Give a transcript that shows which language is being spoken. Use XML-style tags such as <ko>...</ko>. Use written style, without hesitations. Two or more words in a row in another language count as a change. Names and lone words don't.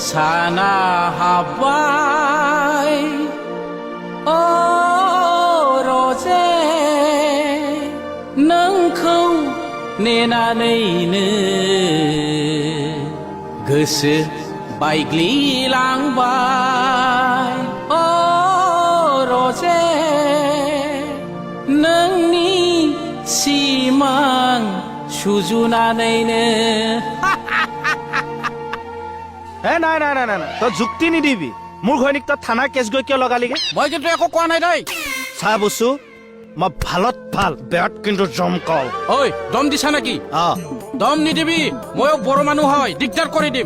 <brx>साना हाब्बाय ओ रजे नोंखौ नेनानैनो गोसो बायग्लिलांबाय ओ रजे नोंनि सिमां सुजुनानैनो</brx> <as>নাই নাই নাই নাই তই যুক্তি নিদিবি মোৰ ঘৈণীক তই থানা কেছ গৈ কিয় লগালিগে মই কিন্তু একো কোৱা নাই দেই চাহ বস্তু মই ভালত ভাল বেয়াত কিন্তু জমকাও ঐ দম দিছা নেকি অ দম নিদিবি ময়ো বড় মানুহ হয় দিগদাৰ কৰি দিম</as>